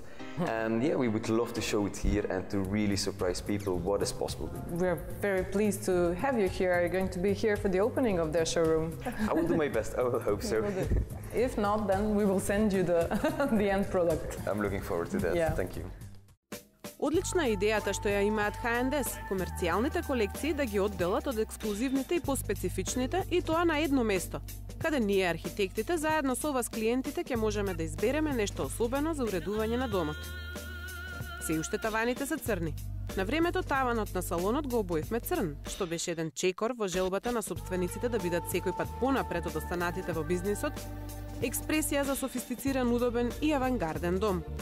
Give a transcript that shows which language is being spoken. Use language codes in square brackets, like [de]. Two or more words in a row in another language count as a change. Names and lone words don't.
[en] And yeah, we would love to show it here and to really surprise people what is possible. We're very pleased to have you here. Are you going to be here for the opening of their showroom? I will do my best, I will hope so. If not, then we will send you the end product. I'm looking forward to that, thank you. [mk] Одлична е идејата што ја имаат H&S, комерцијалните колекции да ги одделат од ексклузивните и поспецифичните, и тоа на едно место, каде ние архитектите заедно со вас клиентите ќе можеме да избереме нешто особено за уредување на домот. Се уште таваните се црни. На времето таванот на салонот го обоевме црн, што беше еден чекор во желбата на сопствениците да бидат секој пат понапред од останатите во бизнисот, експресија за софистициран, удобен и авангарден дом.